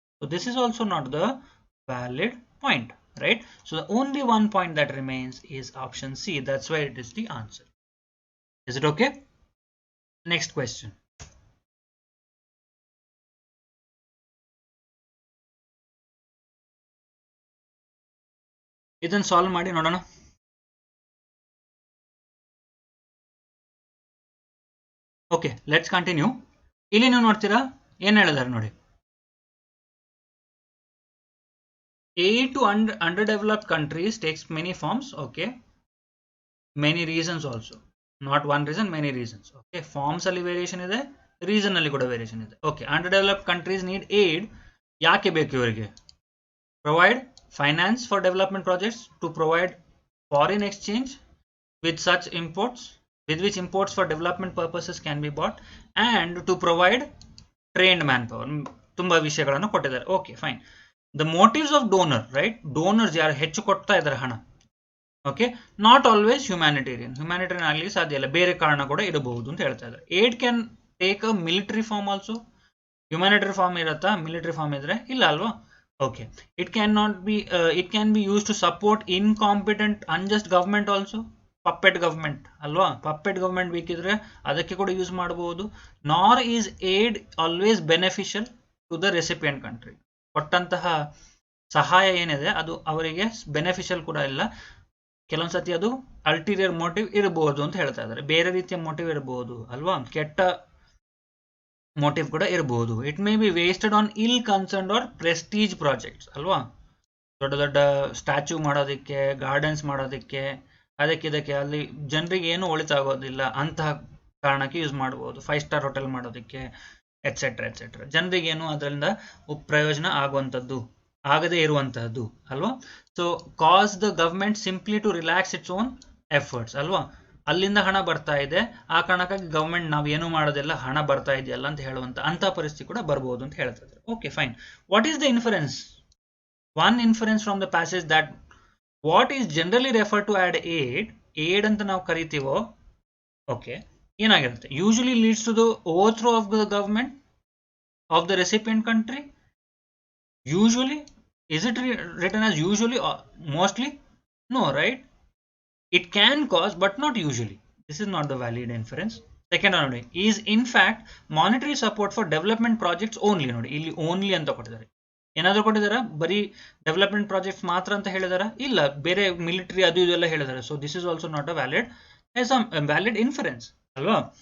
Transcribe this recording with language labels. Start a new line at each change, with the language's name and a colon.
English: So this is also not the valid point, right? So the only one point that remains is option C. That's why it is the answer. Is it okay? Next question.
Kannada: ಇದನ್ನು solve ಮಾಡಿ ನೋಡೋಣ.
English: Okay, let's continue.
Kannada: ಇಲ್ಲಿ ನೀವು ನೋಡ್ತೀರಾ ಏನ್ ಹೇಳಿದಾರೆ ನೋಡಿ.
English: Aid to underdeveloped countries takes many forms. Okay, many reasons also, not one reason, many reasons.
Kannada: Okay, forms ಅಲ್ಲಿ ವೇರಿಯೇಷನ್ ಇದೆ, ರೀಸನ್ ಅಲ್ಲಿ ಕೂಡ ವೇರಿಯೇಷನ್ ಇದೆ.
English: Okay, underdeveloped countries need aid.
Kannada: ಯಾಕೆ ಬೇಕು ಇವರಿಗೆ?
English: Provide finance for development projects, to provide foreign exchange with such imports, with which imports for development purposes can be bought, and to provide trained manpower.
Kannada: ತುಂಬಾ ವಿಷಯಗಳನ್ನು ಕೊಟ್ಟಿದ್ದಾರೆ.
English: Okay, fine. The motives of donor, right?
Kannada: Donors ಯಾರು ಹೆಚ್ಚು ಕೊಡ್ತಾ ಇದ್ದಾರೆ ಹಣ. Okay,
English: not always humanitarian
Kannada: ಆಗಲಿಕ್ಕೆ ಸಾಧ್ಯ ಇಲ್ಲ, ಬೇರೆ ಕಾರಣ ಕೂಡ ಇರಬಹುದು ಅಂತ ಹೇಳ್ತಾ ಇದ್ದಾರೆ.
English: Aid can take a military form also. Humanitarian form ಇರುತ್ತಾ?
Kannada: ಮಿಲಿಟರಿ ಫಾರ್ಮ್ ಇದ್ರೆ ಇಲ್ಲ ಅಲ್ವಾ?
English: Okay, it can be used to support incompetent, unjust government also. Puppet government ಅಲ್ವಾ?
Kannada: puppet government ಬೇಕಿದ್ರೆ ಅದಕ್ಕೆ ಕೂಡ ಯೂಸ್ ಮಾಡಬಹುದು.
English: Nor is aid always beneficial to the recipient country.
Kannada: ಕೊಟ್ಟಂತಹ ಸಹಾಯ ಏನಿದೆ ಅದು ಅವರಿಗೆ ಬೆನಿಫಿಷಿಯಲ್ ಕೂಡ ಇಲ್ಲ. ಕೆಲವೊಂದ್ಸತಿ ಅದು ಅಲ್ಟೀರಿಯರ್ ಮೋಟಿವ್ ಇರಬಹುದು ಅಂತ ಹೇಳ್ತಾ ಇದ್ದಾರೆ. ಬೇರೆ ರೀತಿಯ ಮೋಟಿವ್ ಇರಬಹುದು ಅಲ್ವಾ? ಕೆಟ್ಟ ಮೋಟಿವ್ ಕೂಡ ಇರಬಹುದು.
English: It may be wasted on ill concerned or prestige projects ಅಲ್ವಾ?
Kannada: ದೊಡ್ಡ ದೊಡ್ಡ ಸ್ಟ್ಯಾಚ್ಯೂ ಮಾಡೋದಕ್ಕೆ, ಗಾರ್ಡನ್ಸ್ ಮಾಡೋದಕ್ಕೆ, ಅದಕ್ಕೆ ಅಲ್ಲಿ ಜನರಿಗೆ ಏನು ಒಳಿತಾಗೋದಿಲ್ಲ ಅಂತಹ ಕಾರಣಕ್ಕೆ ಯೂಸ್ ಮಾಡಬಹುದು. 5 ಸ್ಟಾರ್ ಹೋಟೆಲ್ ಮಾಡೋದಕ್ಕೆ ಎಟ್ಸೆಟ್ರಾ ಎಟ್ಸೆಟ್ರಾ. ಜನರಿಗೇನು ಅದರಿಂದ ಪ್ರಯೋಜನ ಆಗುವಂಥದ್ದು ಆಗದೇ ಇರುವಂತಹದ್ದು ಅಲ್ವಾ?
English: So cause the government simply to relax its own efforts ಅಲ್ವಾ?
Kannada: ಅಲ್ಲಿಂದ ಹಣ ಬರ್ತಾ ಇದೆ, ಆ ಕಾರಣಕ್ಕಾಗಿ ಗವರ್ಮೆಂಟ್ ನಾವೇನು ಮಾಡೋದಿಲ್ಲ, ಹಣ ಬರ್ತಾ ಇದೆಯಲ್ಲ ಅಂತ ಹೇಳುವಂತ ಅಂತ ಪರಿಸ್ಥಿತಿ ಕೂಡ ಬರ್ಬೋದು ಅಂತ ಹೇಳ್ತಾ ಇದ್ದಾರೆ. Okay, fine.
English: What is the inference? One inference from the passage that what is generally refer to add aid
Kannada: ಅಂತ ನಾವು ಕರಿತೀವೋ,
English: Okay, ಏನಾಗಿರುತ್ತೆ? Usually leads to the overthrow of the government of the recipient country. Usually, is it written as usually or mostly? No, right? It can cause, but not usually. This is not the valid inference. Second one, is in fact monetary support for development projects only.
Kannada: ನೋಡಿ, ಇಲ್ಲಿ only ಅಂತ ಕೊಟ್ಟಿದ್ದಾರೆ. ಏನಾದರೂ ಕೊಟ್ಟಿದ್ದಾರಾ? ಬರೀ development projects ಮಾತ್ರ ಅಂತ ಹೇಳಿದಾರಾ? ಇಲ್ಲ, ಬೇರೆ ಮಿಲಿಟರಿ ಅದು ಇದೆಲ್ಲ ಹೇಳಿದ್ದಾರೆ.
English: So this is also not a valid inference ಅಲ್ವಾ?